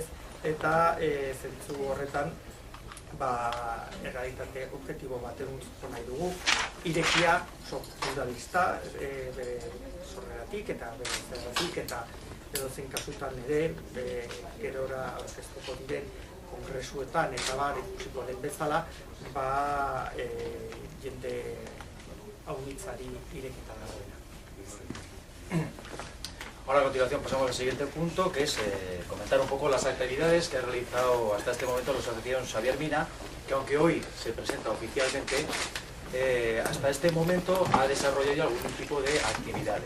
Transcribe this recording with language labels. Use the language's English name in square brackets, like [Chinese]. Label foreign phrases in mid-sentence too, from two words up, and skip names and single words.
[Basque] Eta zentzu horretan errealitate objektibo baten utziko nahi dugu, irekia, pluralista, bere sorreratik eta bere zerratik, eta edozein kasutan ere, gerora aurkeztuko diren kongresuetan eta ikusiko den bezala, jende haunitzari irekita dagoena. [Spanish] Ahora a continuación pasamos al siguiente punto, que es comentar un poco las actividades que ha realizado hasta este momento la asociación Xavier Mina, que aunque hoy se presenta oficialmente, hasta este momento ha desarrollado ya algún tipo de actividades.